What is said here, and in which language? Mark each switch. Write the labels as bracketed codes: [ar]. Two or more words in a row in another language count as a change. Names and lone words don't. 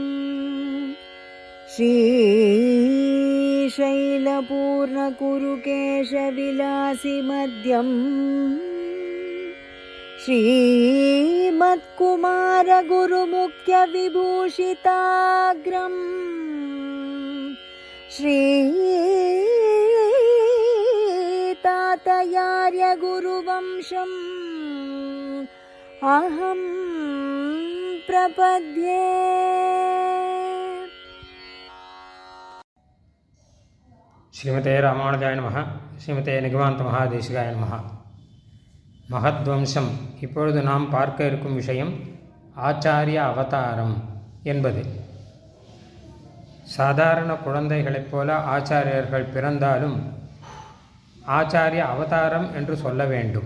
[sa] श्रीशैलपूर्णकुरुकेशविलासिमध्यम् श्रीमत्कुमारगुरुमुख्यविभूषिताग्रम् श्रीतातयार्यगुरुवंशम् अहं प्रपद्ये। श्रीमते रामानुजाय नमः. श्रीमते निगमान्त महादेशिकाय नमः. மகத்வம்சம். [ta] இப்பொழுது நாம் பார்க்க இருக்கும் விஷயம் ஆச்சாரிய அவதாரம் என்பது. சாதாரண குழந்தைகளைப் போல ஆச்சாரியர்கள் பிறந்தாலும் ஆச்சாரிய அவதாரம் என்று சொல்ல வேண்டும்.